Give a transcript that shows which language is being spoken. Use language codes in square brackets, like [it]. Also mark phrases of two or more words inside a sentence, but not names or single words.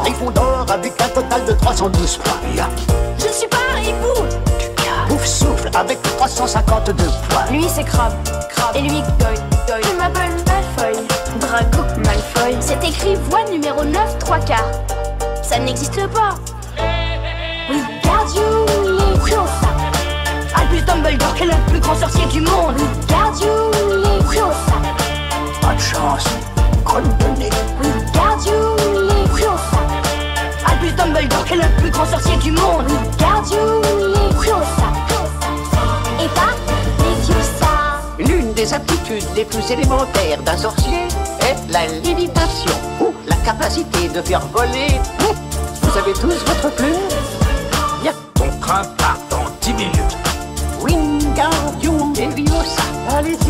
[fr] Gryffondor avec un total de 312 points. Bien. Je ne suis pas Harry Potter. Ouf souffle avec 352 points. Lui c'est Crabbe. Et lui Goyle. Je m'appelle Malfoy. Drago Malfoy. C'est écrit voie numéro 9, 3/4. Ça n'existe pas. [la] Wingardium Leviosa. [fr] Albus Dumbledore, qui est le plus grand sorcier du monde. [la] Wingardium Leviosa. [fr] Pas de chance. Crotte de nez. [la] Wingardium Leviosa. [fr] Albus Dumbledore, qui est le plus grand sorcier du monde. [la] Wingardium Leviosa. [fr] Et pas Leviosa. L'une des aptitudes les plus élémentaires d'un sorcier est la lévitation, ou la capacité de faire voler. Vous avez tous votre plume? Bien. Ton train part dans 10 minutes. [la] Wingardium Leviosa. [fr] Allez-y.